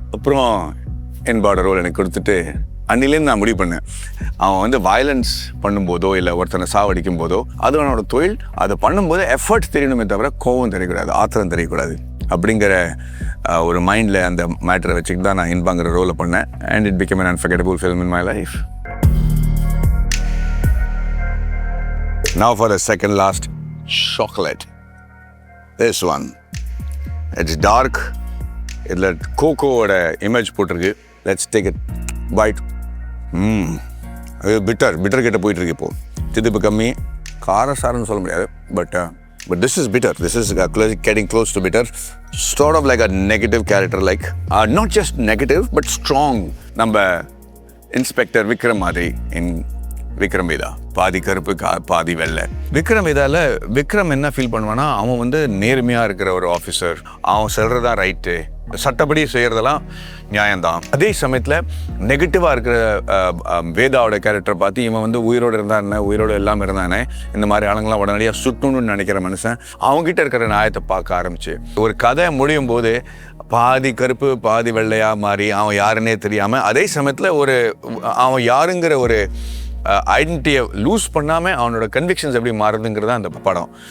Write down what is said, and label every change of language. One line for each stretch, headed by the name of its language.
Tamil: அப்புறம் என்பாட ரோல் எனக்கு கொடுத்துட்டு அன்னிலேருந்து நான் முடிவு பண்ணேன், அவன் வந்து வயலன்ஸ் பண்ணும்போதோ இல்லை ஒருத்தனை சாவடிக்கும் போதோ அது அவனோட தொழில். அதை பண்ணும்போது எஃபர்ட் தெரியணுமே தவிர கோவம் தெரியக்கூடாது, ஆத்திரம் தெரியக்கூடாது அப்படிங்கிற ஒரு மைண்டில் அந்த மேட்டரை வச்சுக்கிட்டு தான் நான் இன்பாங்கிற ரோலை பண்ணேன்.
English: And it became an unforgettable film in my life. Now for the second last, chocolate. This one. It's dark.
Tamil: இதில் கோகோவோட இமேஜ் போட்டிருக்கு.
English: Let's take it bite.
Tamil: Bitter கிட்ட போயிட்டுருக்கு இப்போது. திதிப்பு கம்மி, காரசாரன்னு சொல்ல முடியாது.
English: But this is bitter. This is getting close to bitter. Sort of like a negative character, like not just negative, but strong.
Tamil: நம்ம inspector Vikram மாதிரி in விக்ரம் வேதா, பாதி கருப்பு பாதி வெள்ளை. விக்ரம் வேதாவில் விக்ரம் என்ன ஃபீல் பண்ணுவான்னா, அவன் வந்து நேர்மையாக இருக்கிற ஒரு ஆஃபீஸர், அவன் சொல்கிறதா ரைட்டு, சட்டப்படி செய்கிறதெல்லாம் நியாயம்தான். அதே சமயத்தில் நெகட்டிவாக இருக்கிற வேதாவோட கேரக்டர் பார்த்து இவன் வந்து உயிரோடு இருந்தானே, உயிரோடு இல்லாமல் இருந்தானே, இந்த மாதிரி ஆளுங்களாம் உடனடியாக சுட்டணும்னு நினைக்கிற மனுஷன் அவங்ககிட்ட இருக்கிற நியாயத்தை பார்க்க ஆரம்பிச்சு ஒரு கதை முடியும் போது பாதி கருப்பு பாதி வெள்ளையாக மாறி அவன் யாருன்னே தெரியாமல், அதே சமயத்தில் அவன் யாருங்கிற ஒரு ஐடென்டிட்டியை லூஸ் பண்ணாமல் அவனோட கன்விக்ஷன்ஸ் எப்படி மாறுதுங்கிறது அந்த படம்.